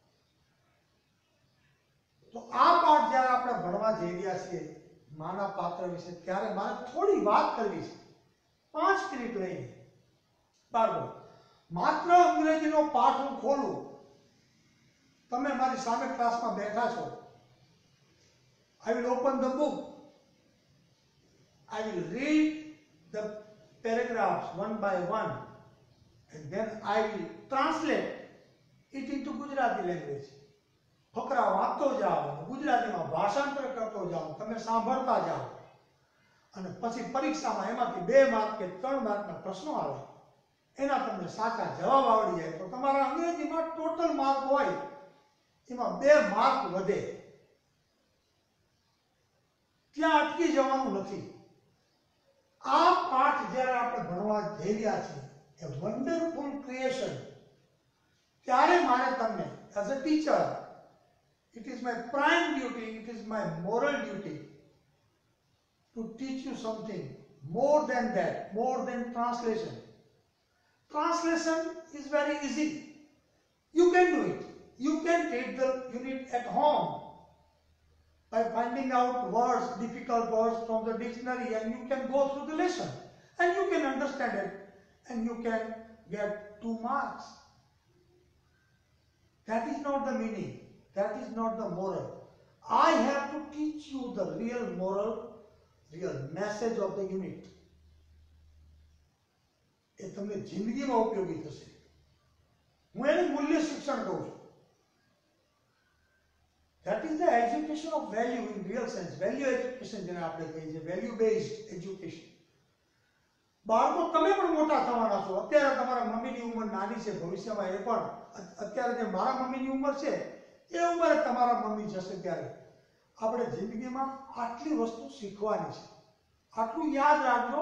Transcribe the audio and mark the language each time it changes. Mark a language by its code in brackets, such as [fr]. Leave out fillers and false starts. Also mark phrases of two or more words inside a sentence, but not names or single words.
[gu] તો આ પાઠ જ્યારે આપણે ભણવા જઈ રહ્યા છીએ માના પાત્ર વિશે, ત્યારે મારે થોડી વાત કરવી છે, 5 મિનિટ લઈને. બાળકો, માત્ર અંગ્રેજીનો પાઠ હું ખોલું, તમે મારી સામે ક્લાસમાં બેઠા છો. [en] I will open the book. I will read the paragraphs one by one, and then I will translate it into Gujarati language. [gu] ફકરા વાંચતો જાઓ, ગુજરાતીમાં ભાષાંતર કરતો જાઓ, તમે સાંભળતા જાઓ અને પછી પરીક્ષામાં એમાંથી 2 માર્ક કે 3 માર્કના પ્રશ્નો આવે, એના તમને સાચા જવાબ આવડી જાય તો તમારા અંગ્રેજીમાં [en] total mark [gu] હોય એમાં 2 માર્ક વધે. ત્યાં અટકી જવાનું નથી. આ પાઠ જ્યારે આપણે ભણવા જઈ રહ્યા છીએ, એ વન્ડરફુલ ક્રિએશન, ત્યારે મારે તમને [en] as a teacher, it is my prime duty, it is my moral duty to teach you something more than that, more than translation. Translation is very easy. You can do it. You can take the unit at home by finding out words, difficult words from the dictionary, and you can go through the lesson and you can understand it and you can get 2 marks. That is not the meaning. That is not the moral. I have to teach you the real moral, real message of the unit. [gu] એ તમને જિંદગીમાં ઉપયોગી થશે. હું એને મૂલ્ય શિક્ષણ કહું છું. [en] That is the education of value in real sense. Value education [gu] જેને આપણે કહીએ છીએ, [en] value based education. [gu] બાળકો તમે પણ મોટા થવાના છો. અત્યારે તમારા મમ્મીની ઉંમર નાની છે, ભવિષ્યમાં એ પણ અત્યારે જે મારા મમ્મીની ઉંમર છે એ ઉંમરે તમારા મમ્મી જશે ત્યારે આપણે જિંદગીમાં આટલી વસ્તુ શીખવાની છે. આટલું યાદ રાખજો.